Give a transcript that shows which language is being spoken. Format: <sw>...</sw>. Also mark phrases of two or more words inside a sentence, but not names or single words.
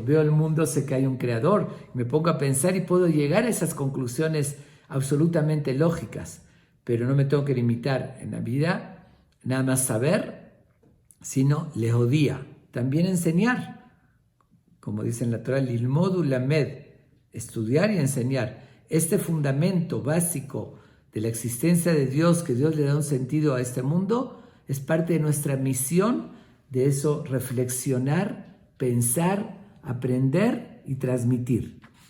<es>Veo el mundo, sé que hay un creador. Me pongo a pensar y puedo llegar a esas conclusiones absolutamente lógicas. Pero no me tengo que limitar en la vida, nada más saber, sino lehodía, también enseñar. Como dice en la Torah,</es> <he>ללמוד וללמד,</he> <es>estudiar y enseñar. Este fundamento básico de la existencia de Dios, que Dios le da un sentido a este mundo, es parte de nuestra misión, de eso reflexionar, pensar, aprender y transmitir.</es>